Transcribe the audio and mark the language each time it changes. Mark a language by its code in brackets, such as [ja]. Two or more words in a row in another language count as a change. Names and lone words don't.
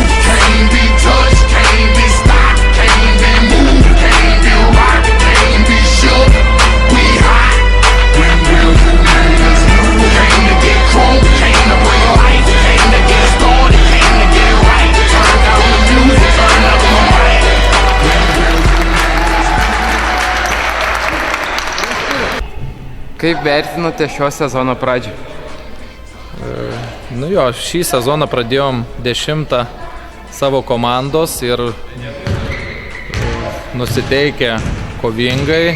[en] can't be touched, can't be stopped, can't be moved, can't be rocked, can't be shook. We hot when real niggas burn. Came to get crunk, came to bring life, came to get started, came to get it right. Turn down the music, turn up my mic. [lt] Kaip vertinote šio sezono pradžią? Nu jo, šį sezoną pradėjom 10 savo komandos ir nusiteikę kovingai.